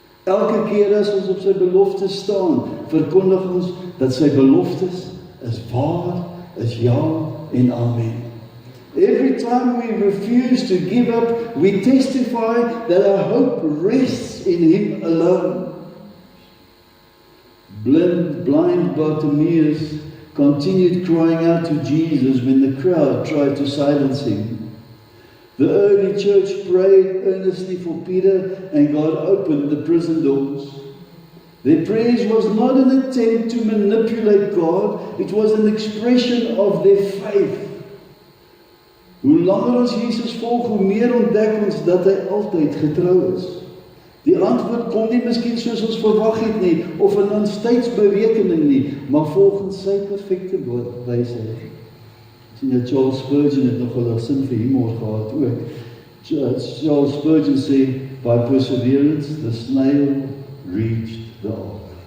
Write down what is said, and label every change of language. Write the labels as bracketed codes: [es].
[af] Elke keer as ons op sy beloftes staan, verkondig ons dat sy beloftes is waar, is ja en amen. [en] Every time we refuse to give up, we testify that our hope rests in Him alone. Blind Bartimaeus continued crying out to Jesus when the crowd tried to silence him. The early church prayed earnestly for Peter, and God opened the prison doors. Their prayers was not an attempt to manipulate God, it was an expression of their faith. [af] Hoe langer ons Jesus volg, hoe meer ontdek ons dat hy altyd getrou is. Die antwoord kom nie miskien soos ons verwag het nie, of in ons tydsberekening nie, maar volgens sy perfekte wysheid. Charles Spurgeon het nogal 'n sin vir humor gehad ook. [en] Charles Spurgeon said, by perseverance, the snail reached the ark.